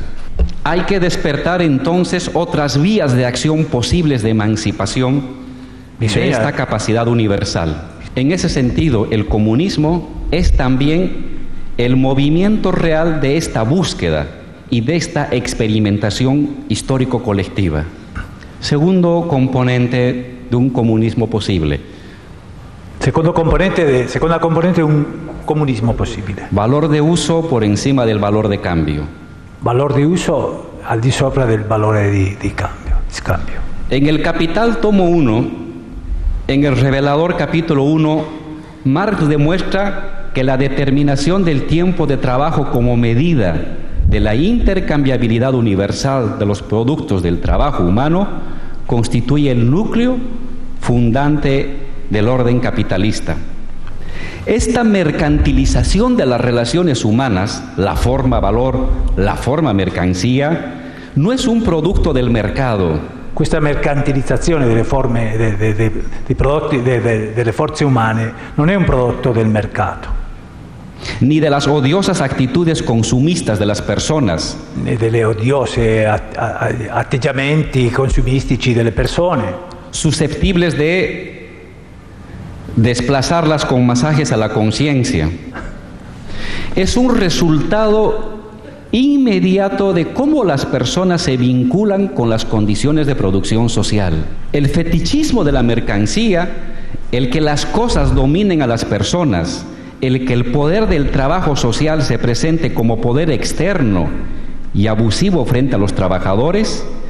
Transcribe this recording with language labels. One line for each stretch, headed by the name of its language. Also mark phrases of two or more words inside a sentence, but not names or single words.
Spanish: Hay que despertar entonces otras vías de acción posibles de emancipación de esta capacidad universal. En ese sentido, el comunismo es también el movimiento real de esta búsqueda y de esta experimentación histórico-colectiva. Segundo componente de un comunismo posible.
Italian: Seconda componente di un comunismo possibile.
Spanish: Valor de uso por encima del valor de cambio.
Italian: Valor di uso al di sopra del valore di scambio.
Spanish: En el Capital tomo 1, en el revelador capítulo 1, Marx demuestra que la determinación del tiempo de trabajo como medida de la intercambiabilidad universal de los productos del trabajo humano constituye el núcleo fundante del orden capitalista. Esta mercantilización de las relaciones humanas, la forma valor, la forma mercancía, no es un producto del mercado.
Italian: Questa mercantilizzazione delle forme dei prodotti delle forze umane non è un prodotto del mercato.
Spanish: Ni de las odiosas actitudes consumistas de las personas.
Italian: Delle odiose atteggiamenti consumistici delle persone.
Spanish: Susceptibles de desplazarlas con masajes a la conciencia. Es un resultado inmediato de cómo las personas se vinculan con las condiciones de producción social. El fetichismo de la mercancía, el que las cosas dominen a las personas, el que el poder del trabajo social se presente como poder externo y abusivo frente a los trabajadores,